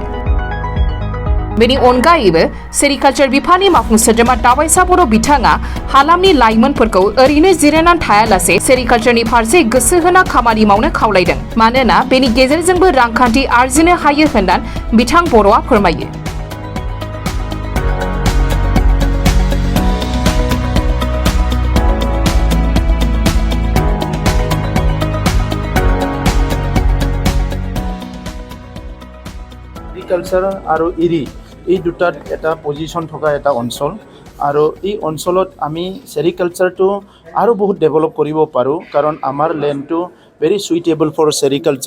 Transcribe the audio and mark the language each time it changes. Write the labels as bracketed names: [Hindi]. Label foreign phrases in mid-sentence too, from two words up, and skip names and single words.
[Bodo] बेनि अनगायैबो सेरिकालचार बिफाननि मावफुं सोद्रोमा दावबायसा बर' बिथाङा हालामनि लाइमोनफोरखौ ओरैनो जिरायनानै थायालासे सेरिकालचारनि फारसे गोसो होना खामानि मावनो खावलायदों। मानोना बेनि गेजेरजोंबो रांखान्थि आरजिनो हायो होननानै बिथां बर'आ फोरमायो। [Assamese] কালচাৰ আৰু এৰি এই দুটাত এটা পজিশ্যন থকা এটা অঞ্চল আৰু এই অঞ্চলত আমি সেৰিকালচাৰটো আৰু বহুত ডেভেলপ কৰিব পাৰোঁ কাৰণ আমাৰ লেণ্ডটো [English] very suitable for sericulture.